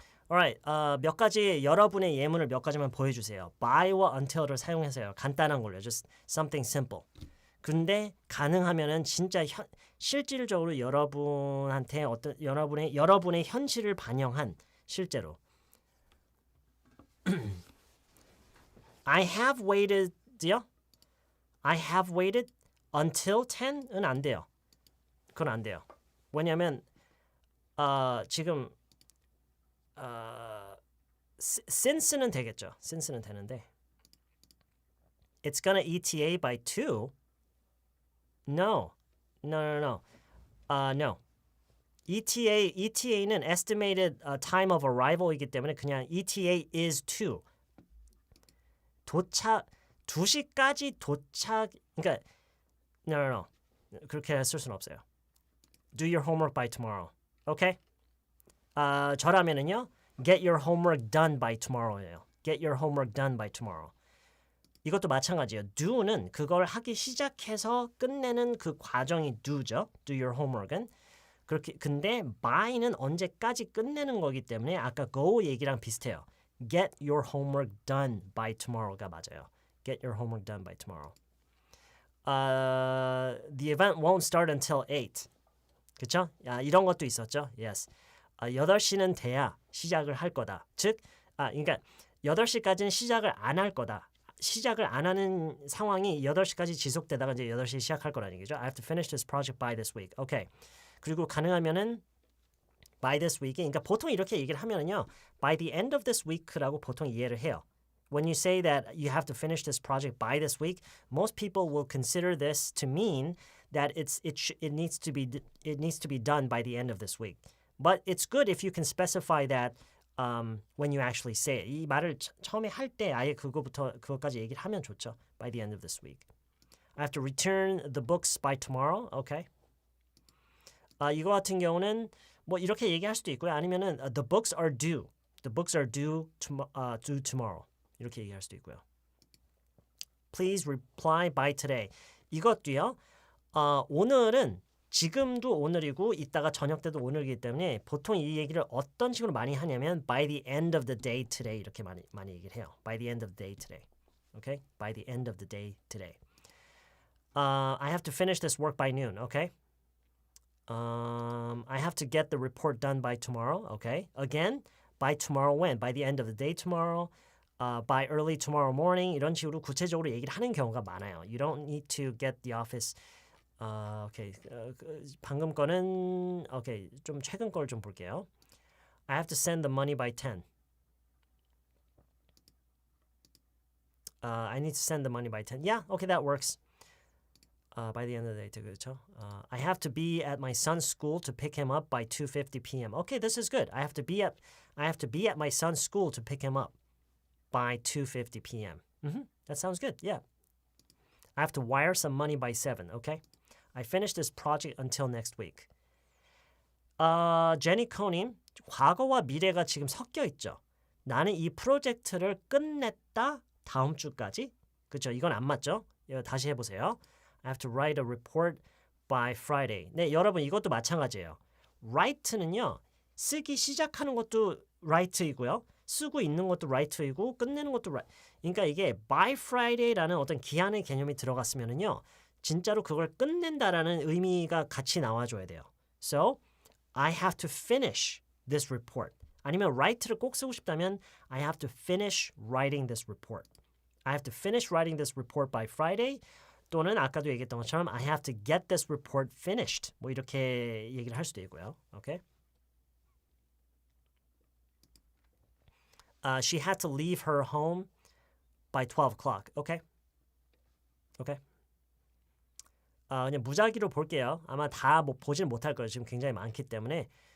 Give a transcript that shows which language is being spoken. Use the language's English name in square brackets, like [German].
[Korean] Alright, 몇 가지 여러분의 예문을 몇 가지만 보여주세요. by와 until을 사용해서요. 간단한 걸로, [English] just something simple. [Korean] 근데 가능하면은 진짜 실질적으로 여러분한테 어떤 여러분의 현실을 반영한 실제로. [English] I have waited요. I have waited until 10은 [Korean] 안 돼요. 그건 안 돼요. 왜냐면 지금 since는 되겠죠. since는 되는데 [English] It's gonna ETA by 2. No. No. No. ETA는 estimated time of arrival [Korean] 이기 때문에 그냥 [English] ETA is 2. [Korean] 도착 2시까지 도착 그러니까 no. 그렇게 쓸 수는 없어요. [English] Do your homework by tomorrow. [Korean] Okay? 저라면은요. [English] Get your homework done by tomorrow예요. Get your homework done by tomorrow. [Korean] 이것도 마찬가지예요. do는 그걸 하기 시작해서 끝내는 그 과정이 do죠. [English] Do your homework은. [Korean] 그렇게 근데 by는 언제까지 끝내는 거기 때문에 아까 go 얘기랑 비슷해요. [English] Get your homework done by tomorrow [Korean] 가 맞아요. [English] Get your homework done by tomorrow. The event won't start until 8. [Korean] 그쵸? 이런 것도 있었죠. Yes. 8시는 돼야 시작을 할 거다. 즉, 그러니까 8시까지는 시작을 안 할 거다. 시작을 안 하는 상황이 8시까지 지속되다가 이제 8시에 시작할 거라는 얘기죠. [English] I have to finish this project by this week. Okay. [Korean] 그리고 가능하면은 [English] by this week [Korean] 이 그러니까 보통 이렇게 얘기를 하면은요. [English] by the end of this week [Korean] 라고 보통 이해를 해요. [English] When you say that you have to finish this project by this week, most people will consider this to mean that it needs to be done by the end of this week. But it's good if you can specify that when you actually say it. [Korean] 이 말을 처음에 할 때 아예 그것까지 얘기를 하면 좋죠. [English] By the end of this week. I have to return the books by tomorrow. Okay. [Korean] 이거 같은 경우는 뭐 이렇게 얘기할 수도 있고요. [English] 아니면은 the books are due. The books are due tomorrow. [Korean] 이렇게 얘기할 수도 있고요. [English] Please reply by today. [Korean] 이것도요. 오늘은 지금도 오늘이고 이따가 저녁 때도 오늘이기 때문에 보통 이 얘기를 어떤 식으로 많이 하냐면 [English] by the end of the day today [Korean] 이렇게 많이 얘기를 해요. [English] By the end of the day today. Okay? By the end of the day today. I have to finish this work by noon. Okay? I have to get the report done by tomorrow. Okay? Again, by tomorrow when? By the end of the day tomorrow. By early tomorrow morning. [Korean] 이런 식으로 구체적으로 얘기를 하는 경우가 많아요. [English] You don't need to get the office. [Korean] Okay. 방금 거는 okay. 좀 최근 걸 좀 볼게요. [English] I have to send the money by 10. I need to send the money by 10. Yeah, okay, that works. By the end of the day, [Korean] 그렇죠? [English] I have to be at my son's school to pick him up by 2:50 p.m. Okay, this is good. I have to be at my son's school to pick him up by 2:50 p.m. That sounds good. Yeah. I have to wire some money by 7. Okay. I finish this project until next week. [Korean] 제니코님, 과거와 미래가 지금 섞여 있죠. 나는 이 프로젝트를 끝냈다 다음 주까지. 그렇죠? 이건 안 맞죠? 다시 해보세요. [English] I have to write a report by Friday. [Korean] 네, 여러분 이것도 마찬가지예요. write는요. 쓰기 시작하는 것도 write이고요. 쓰고 있는 것도 write이고 끝내는 것도 write. 그러니까 이게 [English] by Friday [Korean] 라는 어떤 기한의 개념이 들어갔으면은요. 진짜로 그걸 끝낸다라는 의미가 같이 나와줘야 돼요. [English] So, I have to finish this report. [Korean] 아니면 write를 꼭 쓰고 싶다면 [English] I have to finish writing this report. I have to finish writing this report by Friday. [Korean] 또는 아까도 얘기했던 것처럼 [English] I have to get this report finished. [Korean] 뭐 이렇게 얘기를 할 수도 있고요. [English] Okay? She had to leave her home by 12 o'clock. [Korean] Okay? Okay? 그냥 무작위로 볼게요. 아마 다 뭐 보지는 못할 거예요. 지금 굉장히 많기 때문에.